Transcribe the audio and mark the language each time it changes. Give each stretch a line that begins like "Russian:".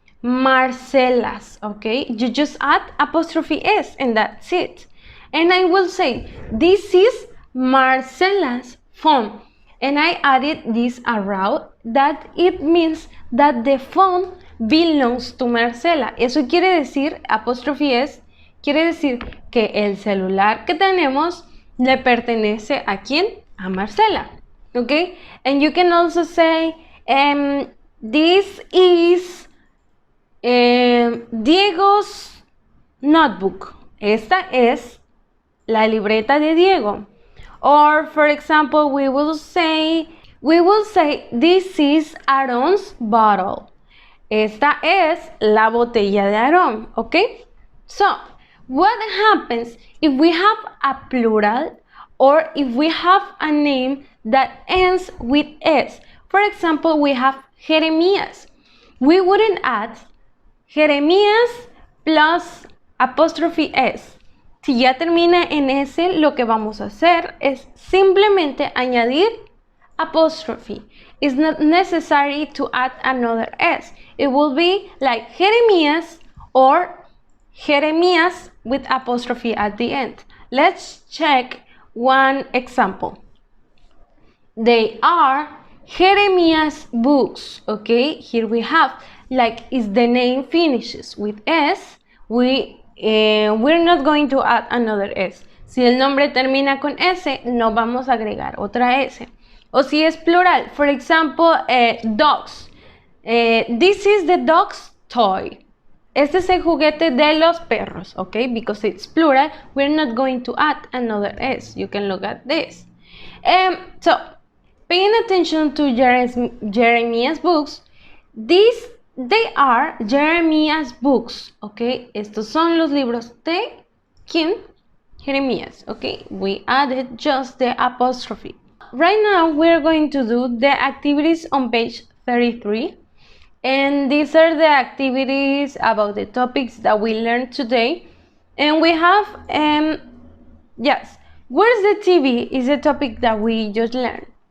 English: Marcelas, okay? You just add apostrophe s and that's it. And I will say, this is Marcela's phone. And I added this around, that it means that the phone belongs to Marcela.
Spanish: Eso quiere decir, apostrophe s, quiere decir que el celular que tenemos le pertenece a quién? A Marcela. Okay?
English: And you can also say, this is Diego's notebook.
Spanish: Esta es la libreta de Diego.
English: Or for example, we will say this is Aaron's bottle.
Spanish: Esta es la botella de Aarón, okay?
English: So, what happens if we have a plural or if we have a name that ends with s? For example, we have Jeremías. We wouldn't add Jeremías plus apostrophe s.
Spanish: Si ya termina en S, lo que vamos a hacer es simplemente añadir apostrophe.
English: It's not necessary to add another S. It will be like Jeremías or Jeremías with apostrophe at the end. Let's check one example. They are Jeremías books. Okay, here we have, like, if the name finishes with S, we're not going to add another S.
Spanish: Si el nombre termina con S, no vamos a agregar otra S. O si es plural,
English: for example, dogs. This is the dog's toy.
Spanish: Este es el juguete de los perros, okay?
English: Because it's plural, we're not going to add another S. You can look at this. So, paying attention to Jeremías books, they are Jeremías books, okay?
Spanish: Estos son los libros de ¿quién? Jeremías, okay?
English: We added just the apostrophe. Right now, we're going to do the activities on page 33. And these are the activities about the topics that we learned today. And we have, yes, where's the TV is a topic that we just learned.